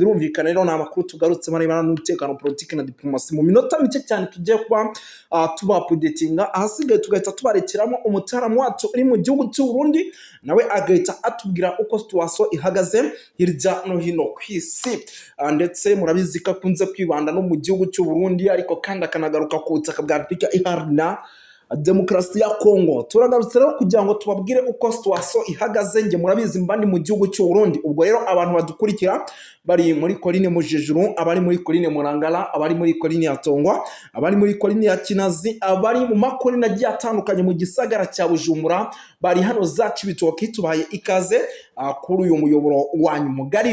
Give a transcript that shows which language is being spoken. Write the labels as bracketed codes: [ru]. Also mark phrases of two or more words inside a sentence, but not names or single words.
[rw] Birumvikana rero ni amakuru tugarutse marebana n'umutekano, politiki na diplomasi mu minota mike cyane tugiye kuba tubapudetinga, ahasigaye tugahita tubarekeramo umutaramu wacu uri mu gihugu cy'u Burundi nawe agahita atubwira uko situation ihagaze hirya no hino ku isi, ndetse murabizi ko akunze kwibanda no mu gihugu cy'u Burundi ariko kandi akanagaruka ku butaka bwa Repubulika Iharanira Demokarasi ya Kongo. Turagarutse rero kugira ngo tubabwire uko situation ihagaze. Nge murabizi mbandi mu gihugu cy'u Burundi, ubwo rero abantu badukurikira bari muri Coline Mujejuru, abari muri Coline Murangara, abari muri Coline ya Tongwa, abari muri Coline ya Kinazi, abari mu makoline agiye atandukanye mu gisagara cya Bujumbura, bari hano za Cibitoke, tubaye ikaze kuri uyu muyoboro wanyu mugari.